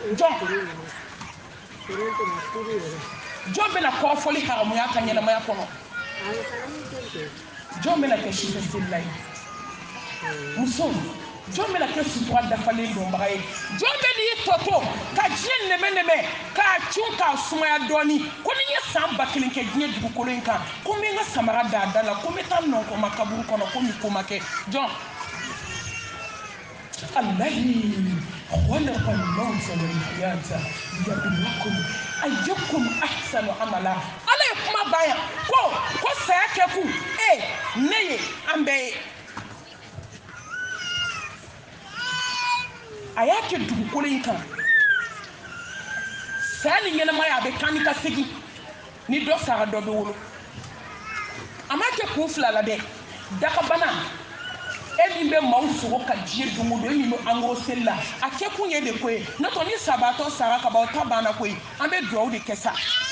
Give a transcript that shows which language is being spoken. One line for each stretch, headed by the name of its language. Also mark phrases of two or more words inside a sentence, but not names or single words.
Bambara: jɔn bɛna kɔrɔfɔli haramuya ka ɲɛnamaya kɔnɔ jɔn bɛna kɛ sufɛ selila ye muso jɔn bɛna kɛ sutura dafalen dɔnbaga ye jɔn bɛ n'i tɔto ka diɲɛ nɛmɛ k'a cun k'a sumaya dɔɔni ko ni n ye san 1000 kɛ diɲɛ dugukolo in kan ko n bɛ n ka samara da a da la ko n bɛ taa nɔnkɔma kaburu kɔnɔ ko nin ko ma kɛ jɔn
Arabic: الذي خلق الموت والحياة ليبلوكم أيكم أحسن عملا
Bambara: ala ye kuma ban yan ko saya kɛ kun ne ye an bɛɛ ye a y'a kɛ dugukolo in kan saya ni ɲɛnamaya a bɛ kan ni ka segin ni dɔ sara dɔ bɛ wolo a m'a kɛ kun fila la dɛ dakabana e min bɛ maaw sogo ka diɲɛ don o don e min bɛ angoro seli la a kɛ kun ye de ko ye n'o tɛ ni sabatɔ sara ka ban o ta banna ko ye an bɛ dugawu de kɛ sa